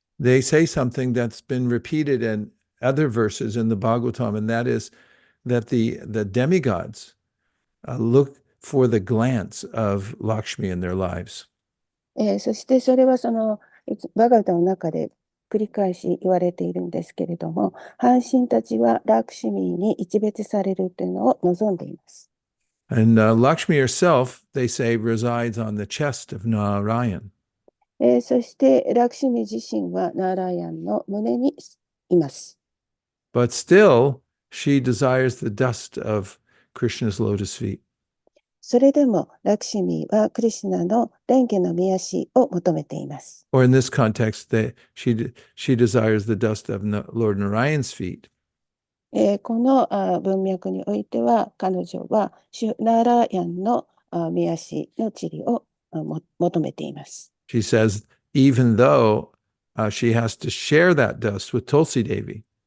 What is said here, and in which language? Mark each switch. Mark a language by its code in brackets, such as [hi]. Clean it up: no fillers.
[en] They say something that's been repeated in other verses in the Bhagavatam, and that is that the demigods look for the glance of Lakshmi in their lives. [ja] そしてそれはそのバガバタの中で繰り返し言われているんですけれども、半神たちはラクシミに一別されるというのを望んでいます。 [en] And Lakshmi herself, they say, resides on the chest of Narayan. [ja] そしてラクシミ自身はナーラヤンの胸にいます。 [en] But still, she desires the dust of Krishna's lotus feet. [ja] それでもラクシミはクリシュナの蓮華の御足を求めています。 [en] Or in this context, she desires the dust of Lord Narayan's feet. [ja] この文脈においては、彼女はナーラヤンの御足の塵を求めています。 [en] She says, even though she has to share that dust with Tulsi Devi.